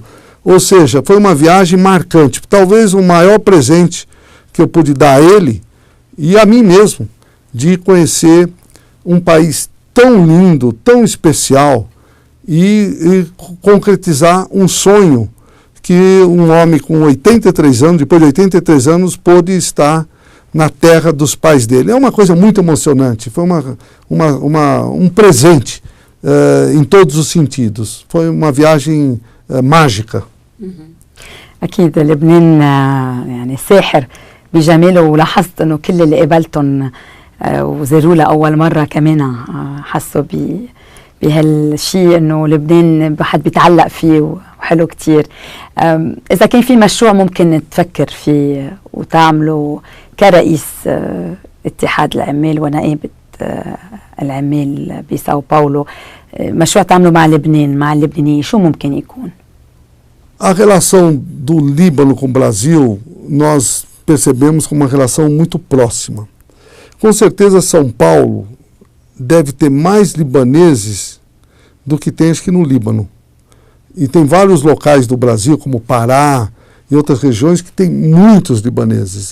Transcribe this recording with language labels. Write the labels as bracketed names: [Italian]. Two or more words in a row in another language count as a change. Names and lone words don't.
[Portuguese] Ou seja, foi uma viagem marcante, talvez o maior presente que eu pude dar a ele e a mim mesmo, de conhecer um país tão lindo, tão especial e concretizar um sonho que um homem com 83 anos, depois de 83 anos, pôde estar na terra dos pais dele. É uma coisa muito emocionante, foi um presente em todos os sentidos. Foi uma viagem mágica. [Arabic] أكيد لبنان يعني ساحر بجماله، ولاحظت إنه كل اللي قابلتهم وزاروا لأول مرة كمان حسوا بهالشيء إنه لبنان حد بيتعلق فيه وحلو كتير. إذا كان في مشروع ممكن تفكر فيه وتعمله كرئيس اتحاد العمال ونائبة العمال بساو باولو، مشروع تعمله مع لبنان مع اللبنانيين، شو ممكن يكون؟ [Portuguese] A relação do Líbano com o Brasil, nós percebemos como uma relação muito próxima. Com certeza São Paulo deve ter mais libaneses do que tem, acho que, no Líbano. E tem vários locais do Brasil, como Pará e outras regiões, que tem muitos libaneses.